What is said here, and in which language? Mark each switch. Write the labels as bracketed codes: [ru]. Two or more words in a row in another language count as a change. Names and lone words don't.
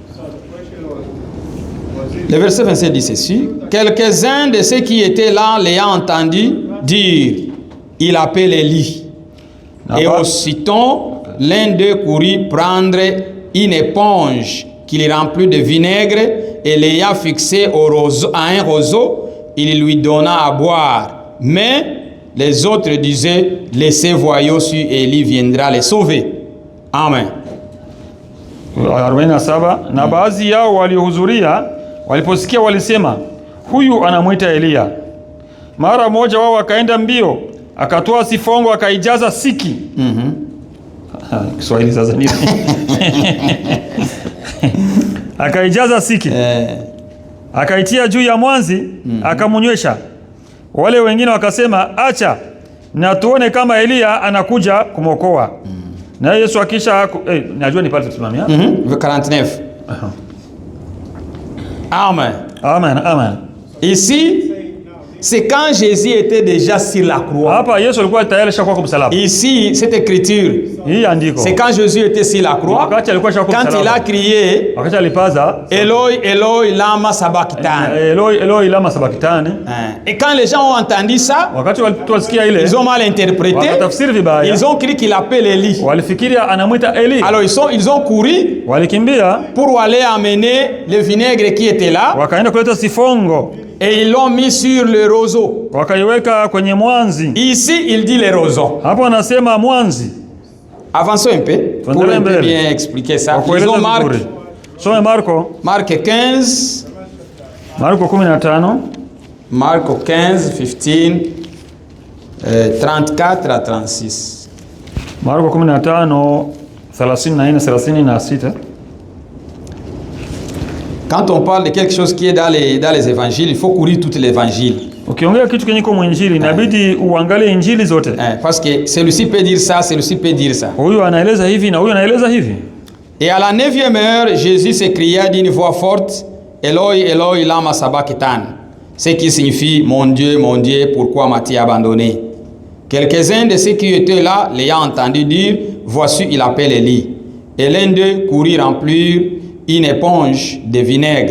[fr] Le verset 27 dit ceci. Quelques-uns de ceux qui étaient là l'ayant entendu dire, il appelle Élie. Et aussitôt, l'un d'eux courut prendre une éponge qu'il remplit de vinaigre et l'ayant fixé à un roseau, il lui donna à boire. Mais les autres disaient, laissez voyons si Élie viendra les sauver. Amen. 47. [sw] Na baadhi yao waliohudhuria waliposikia walisema, huyu anamwita Elia. Mara moja wao akaenda mbio, akatoa sifongo akaijaza siki. Kiswahili sasa nini? Akaijaza siki. Akaitia juu ya mwanzi, akamunywesha. Wale wengine wakasema, acha na tuone kama Elia anakuja kumwokoa. Na Yesu akisha najua ni pale tusimamia. 49. Amen. Amen, amen. [fr] Ici, c'est quand Jésus était déjà sur la croix. [sw] Hapa Yesu alikuwa tayari shakuwa kwa msalaba. [fr] Ici, cette écriture, c'est quand Jésus était sur la croix. Quand il a crié, [sw] wakati alipaza, [arc] Eloi, Eloi, lama sabachthani. Eloi, Eloi, lama sabachthani. [fr] Et quand les gens ont entendu ça, [sw] wakati walisikia ile, [fr] ils ont mal interprété. [sw] Wakatafsiri vibaya. [fr] Ils ont cru qu'il appelle Élie. [sw] Walifikiria anamuita Eli. [fr] Alors ils ont couru [sw] walikimbia [fr] pour aller amener le vinaigre qui était là. [sw] Wakaenda kuleta sifongo. [fr] Et ils l'ont mis sur le roseau. [sw] Wakaiweka kwenye mwanzi. [fr] Ici, il dit le roseau. [sw] Hapo anasema mwanzi. [fr] Avançons un peu pour un peu bien expliquer ça. Lisons Marc. [sw] Some Marko. [fr] Marc 15. [sw] Marko 15. [fr] Marco 15, 15, 34 à 36. [sw] Marko 15, 34, 36. [fr] Quand on parle de quelque chose qui est dans les évangiles, il faut courir toutes les évangiles. [sw] Ukiongea kitu kenye kwa mwinjili inabidi uangalie injili zote. [fr] Parce que celui-ci peut dire ça, celui-ci peut dire ça. [sw] Huyu anaeleza hivi na huyu anaeleza hivi. [fr] Et à la 9e heure, Jésus s'écria d'une voix forte, [arc] Eloi, Eloi, lama sabachthani. [fr] Ce qui signifie, mon Dieu, pourquoi m'as-tu abandonné? Quelques-uns de ceux qui étaient là l'ayant entendu dire, voici, il appelle Élie. Et l'un d'eux courut remplir une éponge de vinaigre.